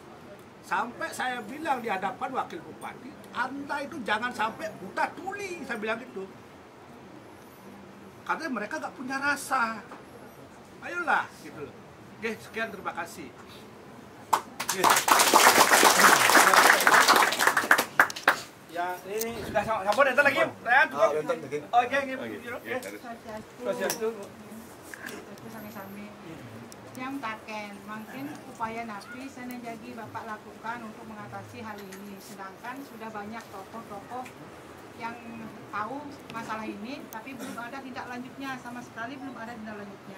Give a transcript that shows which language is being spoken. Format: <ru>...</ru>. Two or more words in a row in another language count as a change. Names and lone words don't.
<id>Sampai saya bilang di hadapan wakil bupati, Anda itu jangan sampai buta tuli, saya bilang gitu. Karena mereka nggak punya rasa. Ayolah, gitu loh. Oke, sekian, terima kasih. Ya, ini sudah</id> <ban>sampun enten</ban> <id>lagi. Ya, cukup. Oke. Sami-sami. Yang taken, mungkin upaya napi sana jadi Bapak lakukan untuk mengatasi hal ini. Sedangkan sudah banyak tokoh-tokoh yang tahu masalah ini, tapi belum ada tindak lanjutnya, sama sekali belum ada tindak lanjutnya.</id>